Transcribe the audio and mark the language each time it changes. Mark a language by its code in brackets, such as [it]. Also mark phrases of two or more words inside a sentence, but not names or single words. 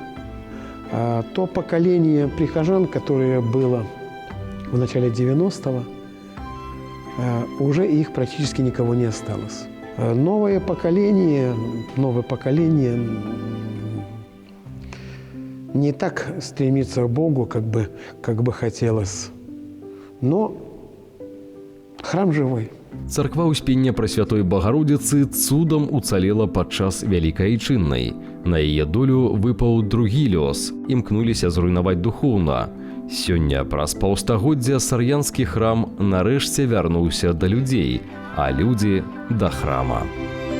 [ru] А то поколение прихожан, которое было в начале 90-го, уже их практически никого не осталось. Новое поколение не так стремится к Богу, как бы хотелось. Но храм живой. [be] Царква Успення Пресвятой Богородицы цудам уцалела падчас Вялікай Айчыннай. На яе долю выпаў другі лёс. Імкнуліся зруйнаваць духоўна. Сёння праз паўстагоддзя сар'янскі храм нарэшце вярнуўся да людзей, а людзі да храма.